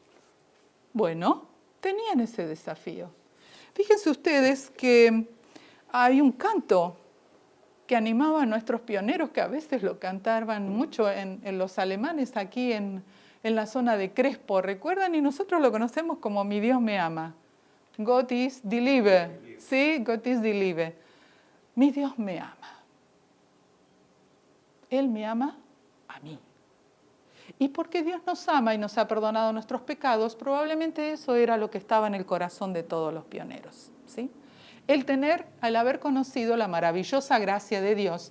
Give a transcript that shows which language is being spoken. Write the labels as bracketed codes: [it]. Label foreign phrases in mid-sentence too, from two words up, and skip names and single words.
[es] Bueno, tenían ese desafío. Fíjense ustedes que hay un canto que animaba a nuestros pioneros, que a veces lo cantaban mucho en los alemanes aquí en la zona de Crespo, ¿recuerdan? Y nosotros lo conocemos como Mi Dios me ama. [de] Gott ist die Liebe. Sí, Gott ist die Liebe. [es] Mi Dios me ama. Él me ama a mí. Y porque Dios nos ama y nos ha perdonado nuestros pecados, probablemente eso era lo que estaba en el corazón de todos los pioneros, ¿sí? Al haber conocido la maravillosa gracia de Dios.